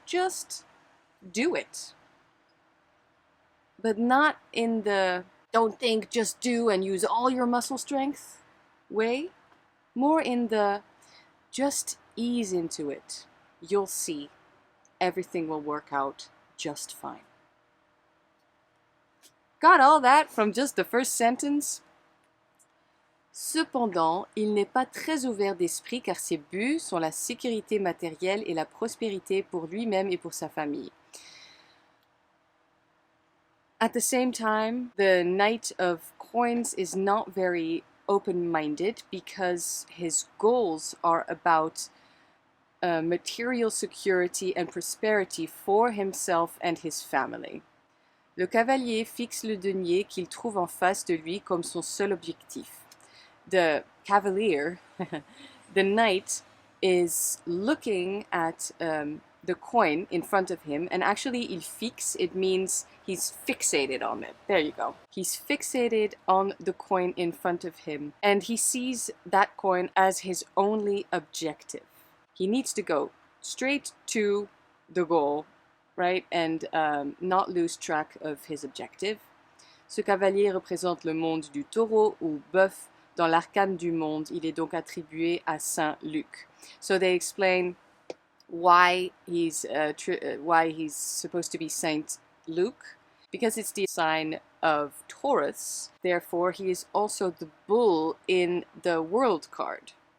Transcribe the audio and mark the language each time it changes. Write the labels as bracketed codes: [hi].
[en] Just do it. But not in the don't think, just do and use all your muscle strength way. More in the just ease into it. you'll see everything will work out just fine. Got all that from just the first sentence? [fr] Cependant, il n'est pas très ouvert d'esprit car ses buts sont la sécurité matérielle et la prospérité pour lui-même et pour sa famille. [en] At the same time, the Knight of Coins is not very open-minded because his goals are about material security and prosperity for himself and his family. Le cavalier fixe le denier qu'il trouve en face de lui comme son seul objectif. The cavalier, the knight, is looking at the coin in front of him, and actually [fr] il fixe, [en] it means he's fixated on it. There you go. He's fixated on the coin in front of him, and he sees that coin as his only objective. He needs to go straight to the goal, right, and not lose track of his objective. [fr] Ce cavalier représente le monde du taureau ou bœuf. Dans l'arcane du monde, il est donc attribué à Saint Luc. [en] So they explain why he's supposed to be Saint Luke, because it's the sign of Taurus. Therefore, he is also the bull in the world card.